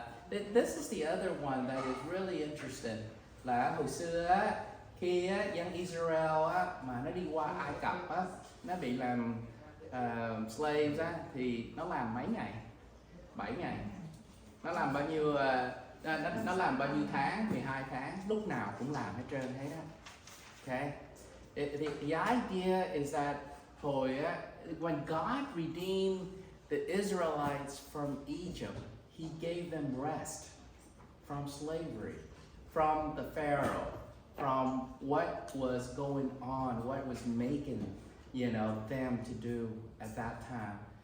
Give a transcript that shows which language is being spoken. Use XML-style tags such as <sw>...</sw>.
<en>This is the other one that is really interesting.</en> <vi>Là hồi xưa á, khi á, dân Israel á, mà nó đi qua Ai Cập á, nó bị làm slaves á, thì nó làm mấy ngày? 7 ngày. Nó làm bao nhiêu... nó làm bao nhiêu tháng? 12 tháng. Lúc nào cũng làm hết trơn hết á. Okay?</vi> <en>The idea is that when God redeemed the Israelites from Egypt, He gave them rest from slavery, from the Pharaoh, from what was going on, what was making, them to do at that time.</en>